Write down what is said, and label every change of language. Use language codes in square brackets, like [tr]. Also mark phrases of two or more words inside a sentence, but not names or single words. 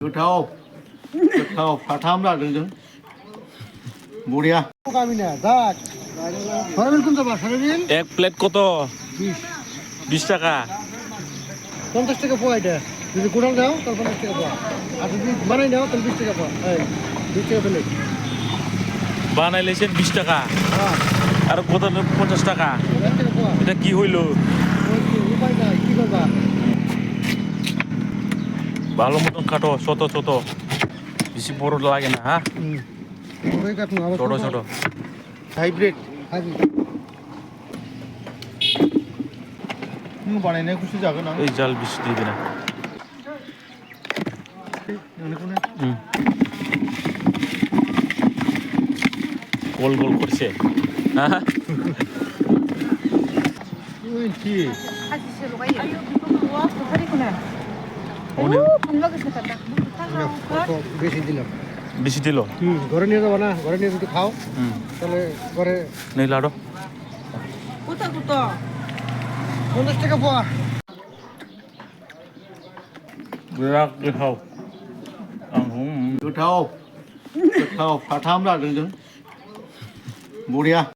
[trp] गोथाव गोथाव फाथाम लादों बरिया [bn] এক প্লেট কত 20 টাকা 50 টাকা পোয়া এটা যদি গোড়াল দাও তাহলে 50 টাকা পোয়া আর যদি বানাই দাও তাহলে 20 টাকা পোয়া এই 20 টাকা প্লেট বানাইলেছেন 20 টাকা আর কত 50 টাকা 50 টাকা পোয়া এটা কি হইলো উপায় নাই কি করবা ভালো মতন কাটো ছোট ছোট বেশি বড় লাগে না হ্যাঁ ওই কাটুন আবার ছোট ছোট हाइब्रिड হাজি [trp] बानायनाय गुसु जागोन आं [bn] এই জাল বেশি দিবি না গোল গোল করছে হ্যাঁ ওই কি বেশি দিলাম বেশি দিল ঘরে নিয়ে যাবো না ঘরে নিয়ে যদি খাও তাহলে ঘরে নেই লাড়ো 50 টাকা পোয়া খাও [trp] गोथाव गोथाव फाथाम लादों बरिया